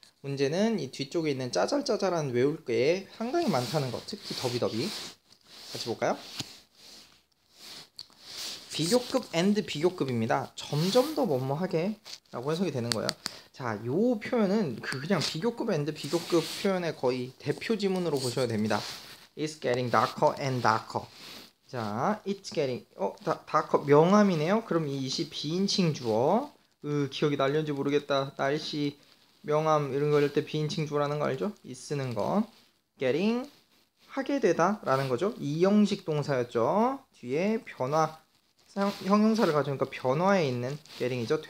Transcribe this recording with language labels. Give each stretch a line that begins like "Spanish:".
Korean: 문제는 이 뒤쪽에 있는 짜잘짜잘한 외울 게 상당히 많다는 거. 특히 더비더비. 같이 볼까요? 비교급 and 비교급입니다. 점점 더 뭐뭐하게 라고 해석이 되는 거예요. 자, 요 표현은 그냥 비교급 and 비교급 표현의 거의 대표 지문으로 보셔야 됩니다.
English: It's getting darker and darker. 자, it's getting darker
Korean: 명함이네요. 그럼 이 it이 비인칭 주어. 기억이 날렸는지 모르겠다. 날씨, 명함 이런 거 할 때 비인칭 주어라는 거 알죠? 이 쓰는 거. getting 하게 되다 라는 거죠. 이형식 동사였죠. 뒤에 변화 형용사를 가져오니까 변화에 있는 getting이죠.